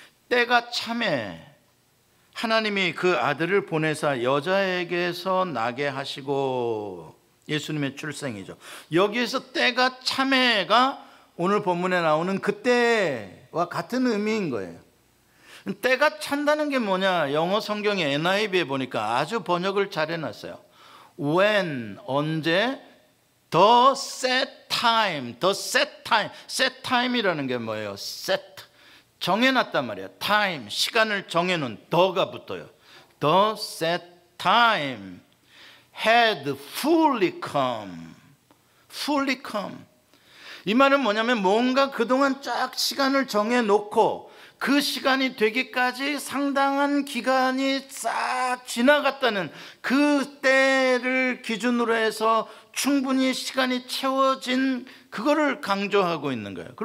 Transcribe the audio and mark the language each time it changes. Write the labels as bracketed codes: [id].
[ko] 때가 참에 하나님이 그 아들을 보내사 여자에게서 나게 하시고, 예수님의 출생이죠. 여기에서 때가 참에가 오늘 본문에 나오는 그때와 같은 의미인 거예요. 때가 찬다는 게 뭐냐? 영어 성경의 NIV에 보니까 아주 번역을 잘 해놨어요. [en] When, [ko] 언제, [en] the set time, the set time. [ko] set time이라는 게 뭐예요? set, 정해놨단 말이에요. time, 시간을 정해놓은 the가 붙어요. [en] the set time had fully come. fully come. [ko] 이 말은 뭐냐면 뭔가 그동안 쫙 시간을 정해놓고 그 시간이 되기까지 상당한 기간이 싹 지나갔다는 그 때를 기준으로 해서 충분히 시간이 채워진 그거를 강조하고 있는 거예요.